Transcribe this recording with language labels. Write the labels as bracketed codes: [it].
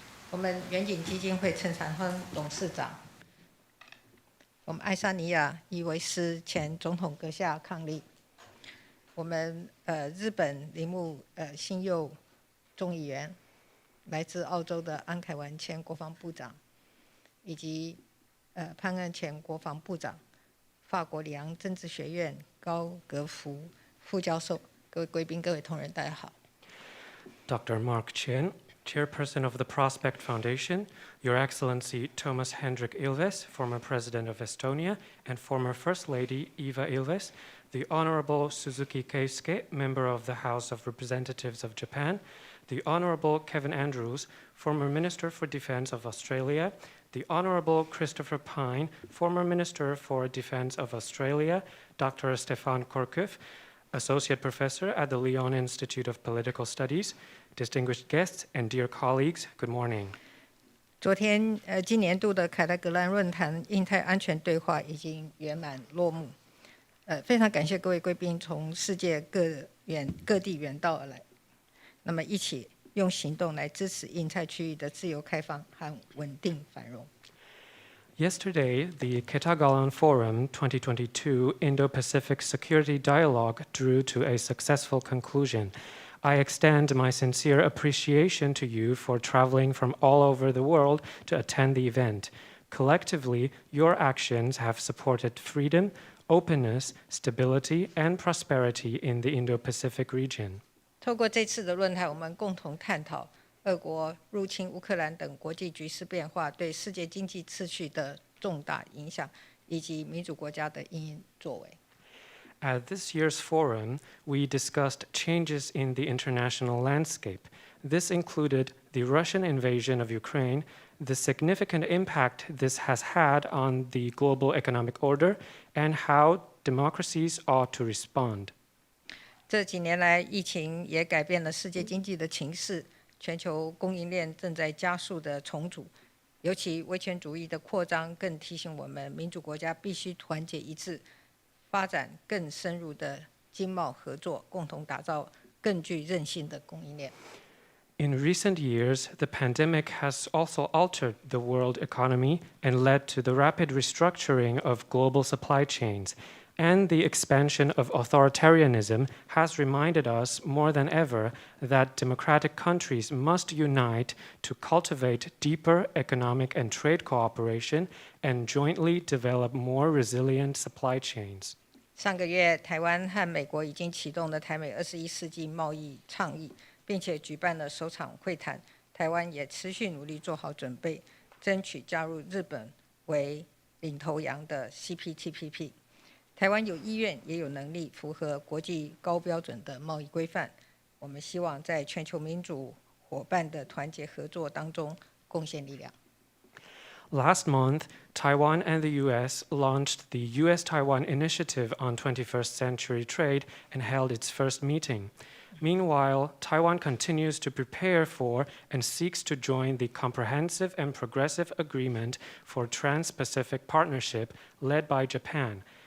[zh] 我们远景基金会陈长亨董事长，我们爱沙尼亚伊维斯前总统阁下伉俪，我们日本铃木新佑众议员，来自澳洲的安凯文前国防部长，以及潘恩前国防部长，法国里昂政治学院高格夫副教授，各位贵宾、各位同仁，大家好。 [en] Dr. Mark Chin, Chairperson of the Prospect Foundation, Your Excellency Thomas Hendrik Ilves, former President of Estonia, and former First Lady Eva Ilves, the Honorable Suzuki Keisuke, Member of the House of Representatives of Japan, the Honorable Kevin Andrews, former Minister for Defense of Australia, the Honorable Christopher Pine, former Minister for Defense of Australia, Dr. Stefan Korkuf, Associate Professor at the Lyon Institute of Political Studies, distinguished guests and dear colleagues, good morning. [zh] 昨天，今年度的凯达格兰论坛印太安全对话已经圆满落幕。非常感谢各位贵宾从世界各地远道而来，那么一起用行动来支持印太区域的自由开放和稳定繁荣。 [en] Yesterday, the Kitagalan Forum 2022 Indo-Pacific Security Dialogue drew to a successful conclusion. I extend my sincere appreciation to you for traveling from all over the world to attend the event. Collectively, your actions have supported freedom, openness, stability, and prosperity in the Indo-Pacific region. [zh] 透过这次的论坛，我们共同探讨俄国入侵乌克兰等国际局势变化对世界经济秩序的重大影响，以及民主国家的因应作为。 [en] At this year's forum, we discussed changes in the international landscape. This included the Russian invasion of Ukraine, the significant impact this has had on the global economic order, and how democracies ought to respond. [zh] 这几年来，疫情也改变了世界经济的情势，全球供应链正在加速的重组，尤其威权主义的扩张更提醒我们，民主国家必须团结一致，发展更深入的经贸合作，共同打造更具韧性的供应链。 [en] In recent years, the pandemic has also altered the world economy and led to the rapid restructuring of global supply chains. And the expansion of authoritarianism has reminded us more than ever that democratic countries must unite to cultivate deeper economic and trade cooperation and jointly develop more resilient supply chains. [zh] 上个月，台湾和美国已经启动了台美21世纪贸易倡议，并且举办了首场会谈。台湾也持续努力做好准备，争取加入日本为领头羊的 CPTPP。台湾有意愿也有能力符合国际高标准的贸易规范。我们希望在全球民主伙伴的团结合作当中贡献力量。 [en] Last month, Taiwan and the U.S. launched the U.S.-Taiwan Initiative on 21st Century Trade and held its first meeting. Meanwhile, Taiwan continues to prepare for and seeks to join the Comprehensive and Progressive Agreement for Trans-Pacific Partnership led by Japan.